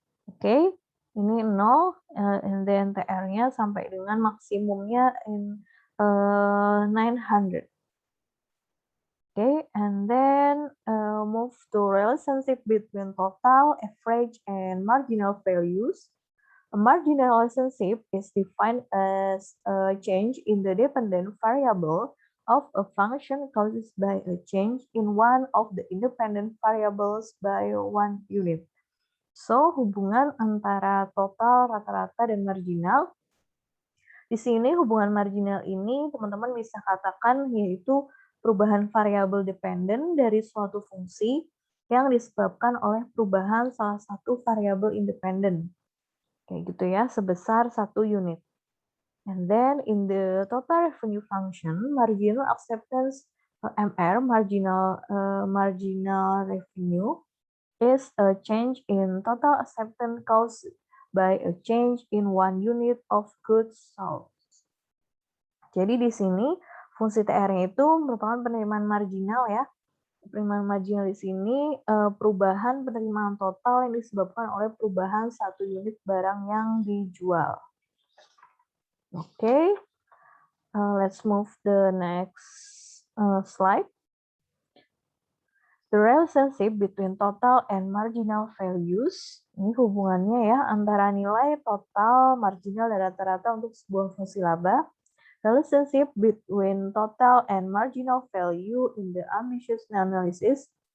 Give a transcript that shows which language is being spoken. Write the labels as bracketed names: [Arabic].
[Indonesian] Oke, ini 0, [English] and then [Indonesian] TR-nya sampai dengan maksimumnya in 900. [English] Okay, and then move to relationship between total, average, and marginal values. A marginal relationship is defined as a change in the dependent variable of a function caused by a change in one of the independent variables by one unit. [Indonesian] So, hubungan antara total, rata-rata, dan marginal. Di sini hubungan marginal ini teman-teman bisa katakan yaitu perubahan variabel dependen dari suatu fungsi yang disebabkan oleh perubahan salah satu variabel independen. Kayak gitu ya, sebesar 1 unit. [English] And then in the total revenue function, marginal acceptance MR, marginal revenue, is a change in total acceptance caused by a change in one unit of goods sold. [Indonesian] Jadi di sini fungsi TR-nya itu merupakan penerimaan marginal ya. Penerimaan marginal di sini perubahan penerimaan total yang disebabkan oleh perubahan 1 unit barang yang dijual. [English] Okay, let's move the next slide. The relationship between total and marginal values. [Indonesian] Ini hubungannya ya antara nilai total, marginal, dan rata-rata untuk sebuah fungsi laba. [English] Relationship between total and marginal value in the ambitious analysis.